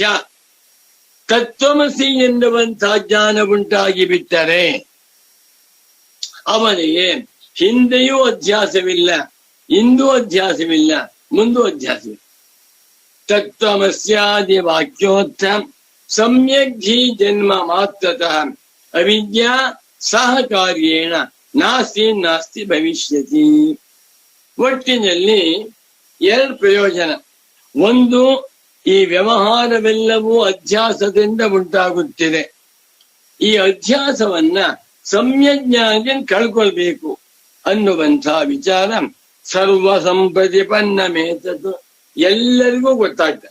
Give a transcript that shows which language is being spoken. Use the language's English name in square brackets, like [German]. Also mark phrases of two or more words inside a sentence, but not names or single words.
[Kannada] ತತ್ವಮಸಿ ಎನ್ನುವಂತಹ ಜ್ಞಾನ ಉಂಟಾಗಿ ಬಿಟ್ಟರೆ ಅವನಿಗೆ ಹಿಂದೆಯೂ ಅಧ್ಯಾಸವಿಲ್ಲ, ಇಂದೂ ಅಧ್ಯಾಸವಿಲ್ಲ, ಮುಂದೂ ಅಧ್ಯಾಸವಿಲ್ಲ. [Sanskrit] ತತ್ವಮಸ್ಯಾದಿ ವಾಕ್ಯೋತ್ಥ ಸಮ್ಯಕ್ ಹಿ ಜನ್ಮ ಮಾತ್ರತಃ ಅವಿದ್ಯಾ ಸಹಕಾರ್ಯೇಣ ನಾಸ್ತಿ ಭವಿಷ್ಯತಿ. [Kannada] ಒಟ್ಟಿನಲ್ಲಿ ಎರಡು ಪ್ರಯೋಜನ. ಒಂದು, ಈ ವ್ಯವಹಾರವೆಲ್ಲವೂ ಅಧ್ಯಾಸದಿಂದ ಉಂಟಾಗುತ್ತಿದೆ. ಈ ಅಧ್ಯಾಸವನ್ನ ಸಮ್ಯಜ್ಞಾನದಿಂದ ಕಳ್ಕೊಳ್ಬೇಕು ಅನ್ನುವಂಥ ವಿಚಾರ [Sanskrit] ಸರ್ವ ಸಂಪ್ರತಿಪನ್ನಮೇತದ್ದು, [Kannada] ಎಲ್ಲರಿಗೂ ಗೊತ್ತಾಗ್ತದೆ.